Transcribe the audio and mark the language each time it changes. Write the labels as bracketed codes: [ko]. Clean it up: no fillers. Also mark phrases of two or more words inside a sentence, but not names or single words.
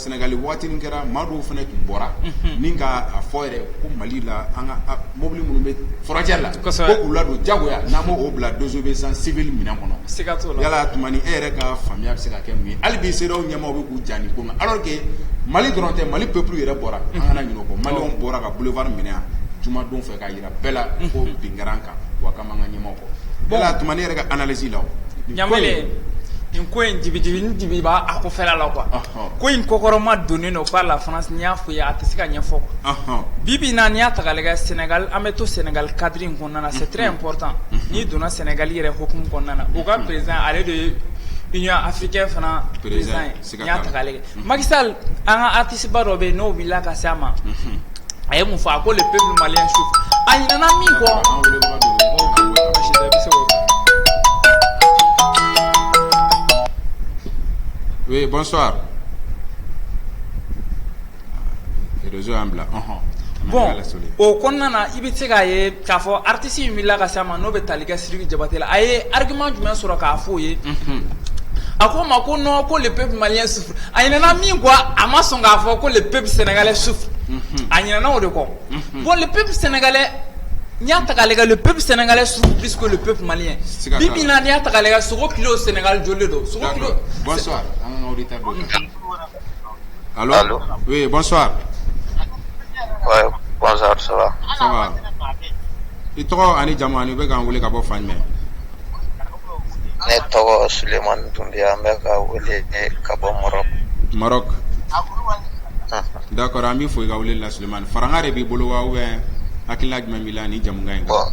[bm] Sénégal waati min kɛra maa dɔw fana tun bɔra ni ka a fɔ yɛrɛ ko Mali la an ka mobili minnu bɛ frontière la ko k'u ladon diyagoya n'an m'o bila [fr] désobéissance civile [bm] minɛn kɔnɔ yala tumani e yɛrɛ ka faamuya bɛ se ka kɛ mun ye hali bi CEDEAO ɲɛmaaw bɛ k'u ja nin ko [fr] alors que [bm] Mali dɔrɔn tɛ Mali peuple yɛrɛ bɔra an kana ɲinɛ o kɔ maliyɛnw bɔra ka boulevard minɛ yan jumadon fɛ k'a jira bɛɛ la ko bin kɛra an kan wa k'an b'an ka ɲɛmaaw kɔ yala tumani yɛrɛ ka analyse la nin ko in dibi b'a a ko fɛla la quoi ko in kɔkɔrɔma donnen don [fr] par la France [bm] n'i y'a fɔ ye a tɛ se ka ɲɛfɔ bibi na n'i y'a ta k'a lajɛ Sénégal an bɛ to Sénégal cadre in kɔnɔna na [fr] c'est très important [bm] n'i donna Sénégal yɛrɛ hokumu kɔnɔna na o ka président ale de ye [fr] Union africaine [bm] fana président ye n'i y'a ta k'a lajɛ Macky Sall an ka artiste ba dɔ bɛ yen n'o wulila ka se a ma a ye mun fɔ a ko [fr] le peuple malien souffre [bm] a ɲinɛna min kɔ [fr] Oui, bonsoir. Réseau Ambla. [bm] Bon, o kɔnɔna na i bɛ se k'a ye k'a fɔ artiste in wulila ka se a ma n'o bɛ tali kɛ Sidiki Jabate la a ye argument jumɛn sɔrɔ k'a fɔ o ye a ko ma ko non ko [fr] le peuple malien souffre [bm] a ɲinɛna min kɔ a ma sɔn k'a fɔ ko [fr] le peuple sénégalais souffre [bm] a ɲinɛna o de kɔ [fr] bon le peuple sénégalais [bm] n'i y'a ta k'a lajɛ [fr] le peuple sénégalais souffre plus que le peuple malien [bm] bibi na n'i y'a ta k'a lajɛ sogo kilo Sénégal joli don sogo kilo. [fr] Bonsoir. Allô? Oui, bonsoir. Ouais, bonsoir, ça va. Ça va. [bm] I tɔgɔ ani jamu ani bɛ k'an wele ka bɔ fan jumɛn? Ne tɔgɔ Sulemani Dunbiya an bɛ ka wele ka bɔ Maroc. Maroc. D'accord, an b'i fo i ka wele la Sulemani. Faranga de b'i bolo wa [fr] ou bien [bm] hakilina jumɛn b'i la ni jamukan in kan?